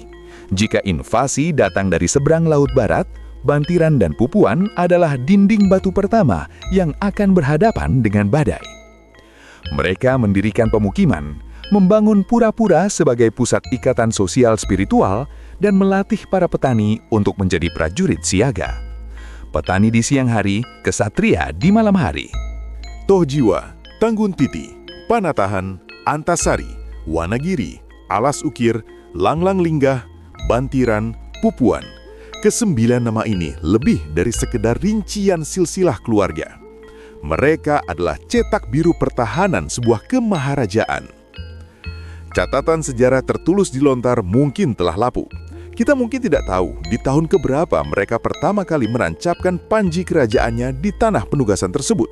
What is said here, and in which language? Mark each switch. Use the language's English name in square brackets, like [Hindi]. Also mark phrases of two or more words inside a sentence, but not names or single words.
[Indonesian] Jika invasi datang dari seberang Laut Barat, Bantiran dan Pupuan adalah dinding batu pertama yang akan berhadapan dengan badai. Mereka mendirikan pemukiman, membangun pura-pura sebagai pusat ikatan sosial spiritual, dan melatih para petani untuk menjadi prajurit siaga. Petani di siang hari, kesatria di malam hari. Tohjiwa, Tanggun Titi, Panatahan, Antasari, Wanagiri, Alas Ukir, Langlang Linggah, Bantiran, Pupuan. Kesembilan nama ini lebih dari sekedar rincian silsilah keluarga. Mereka adalah cetak biru pertahanan sebuah kemaharajaan. Catatan sejarah tertulis di lontar mungkin telah lapuk. Kita mungkin tidak tahu di tahun keberapa mereka pertama kali menancapkan panji kerajaannya di tanah penugasan tersebut.